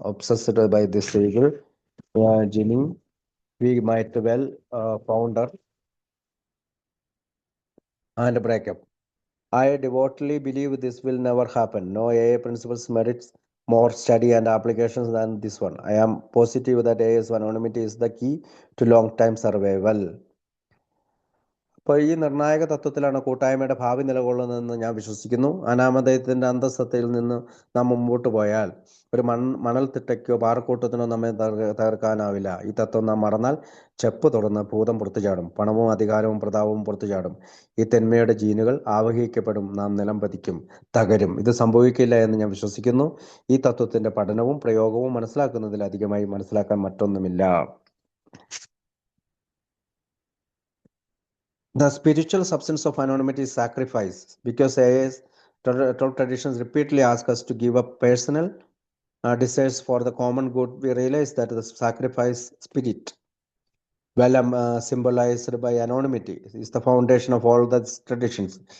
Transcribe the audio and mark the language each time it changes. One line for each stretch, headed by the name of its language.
English: Obsessed by this evil genie, we might well founder and break up. I devotedly believe this will never happen. No AA principles merits more study and applications than this one. I am positive that AA's anonymity is the key to long-time survival.
Malayalam: അപ്പോൾ ഈ നിർണായക തത്വത്തിലാണ് കൂട്ടായ്മയുടെ ഭാവി നിലകൊള്ളുന്നതെന്ന് ഞാൻ വിശ്വസിക്കുന്നു. അനാമധേയത്തിന്റെ അന്തസ്സത്തയിൽ നിന്ന് നാം മുമ്പോട്ട് പോയാൽ ഒരു മണൽത്തിട്ടയ്ക്കോ പാറക്കൂട്ടത്തിനോ നമ്മെ തകർക്കാനാവില്ല. ഈ തത്വം നാം മറന്നാൽ ചെപ്പ് തുറന്ന് ഭൂതം പുറത്തു ചാടും, പണവും അധികാരവും പ്രതാപവും പുറത്തു ചാടും. ഈ തെന്മയുടെ ജീനുകൾ ആവഹിക്കപ്പെടും, നാം നിലം പതിക്കും, തകരും. ഇത് സംഭവിക്കില്ല എന്ന് ഞാൻ വിശ്വസിക്കുന്നു. ഈ തത്വത്തിന്റെ പഠനവും പ്രയോഗവും മനസ്സിലാക്കുന്നതിൽ അധികമായി മനസ്സിലാക്കാൻ മറ്റൊന്നുമില്ല.
English: The spiritual substance of anonymity is sacrifice. Because AI's 12 traditions repeatedly ask us to give up personal desires for the common good, we realize that the sacrifice spirit, symbolized by anonymity, is the foundation of all the traditions.